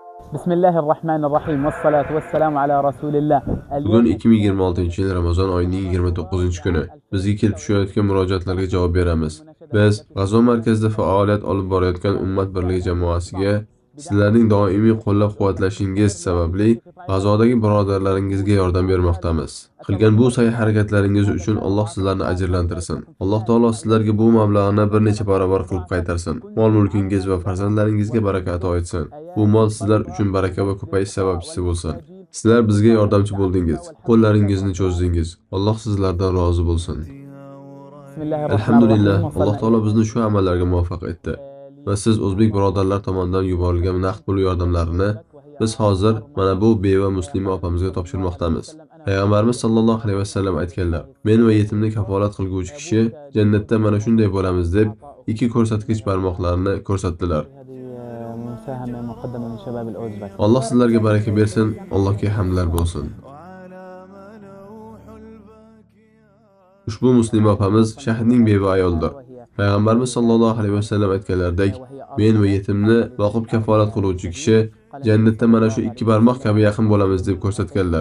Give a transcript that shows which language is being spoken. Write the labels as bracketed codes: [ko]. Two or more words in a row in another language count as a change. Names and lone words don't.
[ar] بسم الله الرحمن الرحيم والصلاة والسلام على رسول الله. [uz] Bugun 2026-yil Ramazon oyining 29-kuni. Bizga kelib tushayotgan murojaatlarga javob beramiz. Biz G'azo markazida faoliyat olib borayotgan Ummat birligi jamoasiga sizlarning doimiy qo'llab-quvvatlashingiz sababli G'azodagi birodarlaringizga yordam bermoqdamiz. Qilgan bu sa'y-harakatlaringiz uchun Alloh sizlarni ajrlantirsin. Alloh taolo sizlarga bu mablag'ni bir necha barobar qilib qaytarsin. Mol-mulkingiz va farzandlaringizga baraka ato etsin. Bu mol sizlar uchun baraka va ko'payish sababchisi bo'lsin. Sizlar bizga yordamchi bo'ldingiz, qo'llaringizni cho'zdingiz. Alloh sizlardan rozi bo'lsin. [ar] بسم الله الرحمن Alhamdulillah, الرحيم [uz] Alloh taolo [ar] وصلنا [uz] bizni shu amallarga muvaffaq etdi. Va siz o'zbek birodarlar tomonidan yuborilgan naqd pul yordamlarini biz hozir mana bu beva muslima opamizga topshirmoqdamiz. Payg'ambarimiz [ar] صلى الله عليه وسلم [uz] aytganlar: "Men va yetimni kafolat qilguvchi kishi jannatda mana shunday bo'lamiz" deb ikki ko'rsatkich barmoqlarini ko'rsatdilar. [ar] مساهمة مقدمة من شباب الأوزبك. [uz] Alloh sizlarga baraka bersin, Allohga hamdlar bo'lsin. Ushbu muslima opamiz shahidning beva ayoldir. Payg'ambarimiz [ar] صلى الله عليه وسلم [uz] aytganlaridek, men va yetimni boqib kafolat qiluvchi kishi jannatda mana shu ikki barmoq kabi yaqin bo'lamiz deb ko'rsatganlar.